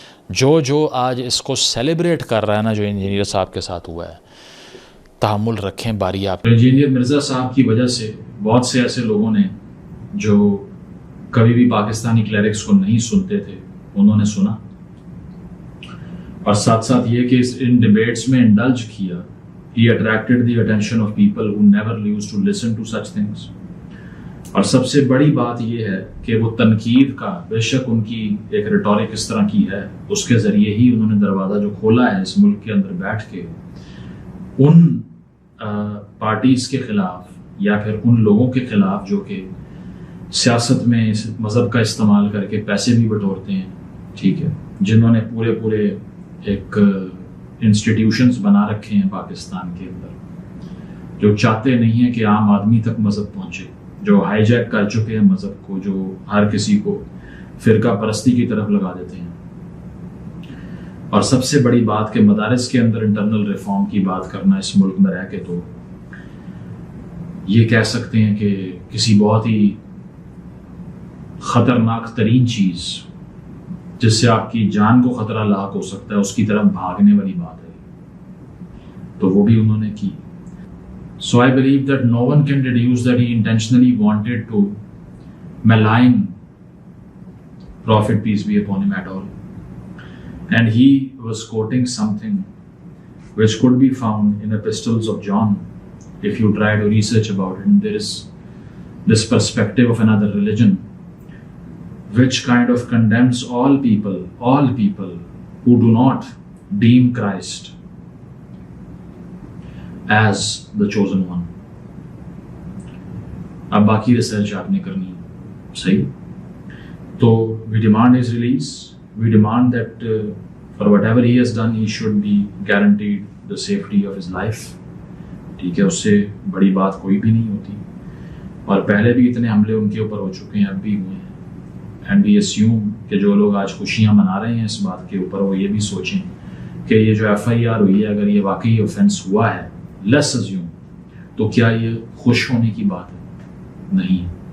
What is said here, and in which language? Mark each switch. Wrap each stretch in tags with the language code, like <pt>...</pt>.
<ur>جو آج اس کو سیلیبریٹ کر رہا ہے نا، جو انجینئر صاحب کے ساتھ ہوا ہے، تحمل رکھیں، باری آپ. انجینئر مرزا صاحب کی وجہ سے بہت سے ایسے لوگوں نے جو کبھی بھی پاکستانی کلیرکس کو نہیں سنتے تھے انہوں نے سنا، اور ساتھ ساتھ یہ کہ ان ڈیبیٹس میں انڈلج کیا.</ur> <en>He attracted the attention of people who never used to listen to such things.</en> <ur>اور سب سے بڑی بات یہ ہے کہ وہ تنقید کا، بے شک ان کی ایک ریٹورک اس طرح کی ہے، اس کے ذریعے ہی انہوں نے دروازہ جو کھولا ہے اس ملک کے اندر بیٹھ کے ان پارٹیز کے خلاف یا پھر ان لوگوں کے خلاف جو کہ سیاست میں اس مذہب کا استعمال کر کے پیسے بھی بٹورتے ہیں، ٹھیک ہے، جنہوں نے پورے ایک انسٹیٹیوشنز بنا رکھے ہیں پاکستان کے اندر، جو چاہتے نہیں ہیں کہ عام آدمی تک مذہب پہنچے، جو ہائی جیک کر چکے ہیں مذہب کو، جو ہر کسی کو فرقہ پرستی کی طرف لگا دیتے ہیں. اور سب سے بڑی بات کہ مدارس کے اندر انٹرنل ریفارم کی بات کرنا اس ملک میں رہ کے، تو یہ کہہ سکتے ہیں کہ کسی بہت ہی خطرناک ترین چیز جس سے آپ کی جان کو خطرہ لاحق ہو سکتا ہے اس کی طرف بھاگنے والی بات ہے، تو وہ بھی انہوں نے کی.</ur> <en>So I believe that no one can deduce that he intentionally wanted to malign Prophet peace be upon him at all. And he was quoting something which could be found in Epistles of John if you try to research about it. And there is this perspective of another religion which kind of condemns all people who do not deem Christ as the chosen one.</en> <ur>اب باقی research آپ نے کرنی صحیح.</ur> <en>تو we demand his release. We demand that for whatever he has done, he should be guaranteed the safety of his life.</en> <ur>ٹھیک ہے, اس سے بڑی بات کوئی بھی نہیں ہوتی. اور پہلے بھی اتنے حملے ان کے اوپر ہو چکے ہیں, اب بھی ہوئے ہیں.</ur> <en>and we assume</en> <ur>کہ جو لوگ آج خوشیاں منا رہے ہیں اس بات کے اوپر, وہ یہ بھی سوچیں کہ یہ جو FIR ہوئی ہے, اگر یہ واقعی آفینس ہوا ہے,</ur> <en>let's assume,</en> <ur>تو کیا یہ خوش ہونے کی بات ہے؟ نہیں.</ur>